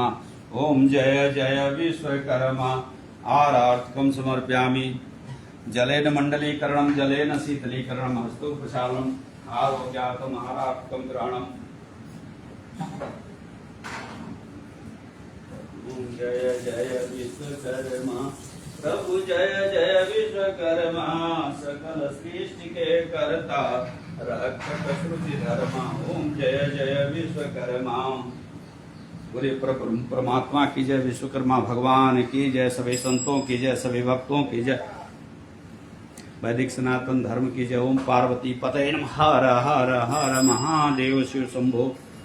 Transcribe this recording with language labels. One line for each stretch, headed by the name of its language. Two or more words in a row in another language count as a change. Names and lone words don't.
Hindi: ओम जय जय विश्वकर्मा।
Sanskrit: आरार्तकं समर्पयामि। जलेन मंडलीकरणं, जलेन शीतलीकरणं, हस्तोपचालनम्, आरोग्यार्थम् आरार्तकं ग्रहणम्।
Hindi: ओम जय जय विश्वकर्मा प्रभु, जय जय विश्वकर्मा, सकल सृष्टि के कर्ता रक्षक श्रुति धर्मा। ओम जय जय विश्वकर्मा। बोले परमात्मा की जय, विश्वकर्मा भगवान की जय, सभी संतों की जय, सभी भक्तों की जय, वैदिक सनातन धर्म की जय।
Sanskrit: ओम पार्वती पतये नमः। हर हर हर महादेव शिव शंभो।